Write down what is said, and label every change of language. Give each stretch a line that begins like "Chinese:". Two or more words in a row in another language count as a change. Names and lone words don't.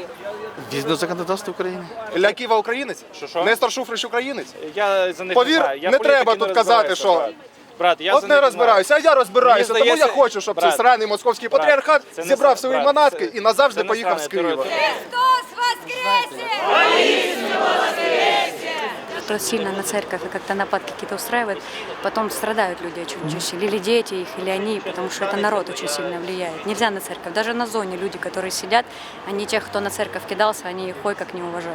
Ukrainian: Згідно законодавства України. Ілля Ківа українець? Нестор Шуфрич українець? Я за них Повір, знаю. Я не політики треба тут казати, розбираюся, що... брат. Брат, я От за не них розбираюся, а я розбираюся, Мені тому я здається, хочу, щоб брат, цей сраний московський брат, патріархат це не зібрав сра- свої брат, манатки це- і назавжди це не поїхав з сраний Києва.
Russian: Христос воскресе! Кто сильно на церковь и как-то нападки какие-то устраивает, потом страдают люди очень сильно. Или дети их, или они, потому что это народ очень сильно влияет. Нельзя на церковь. Даже на зоне люди, которые сидят, они тех, кто на церковь кидался, они их ой как не уважают.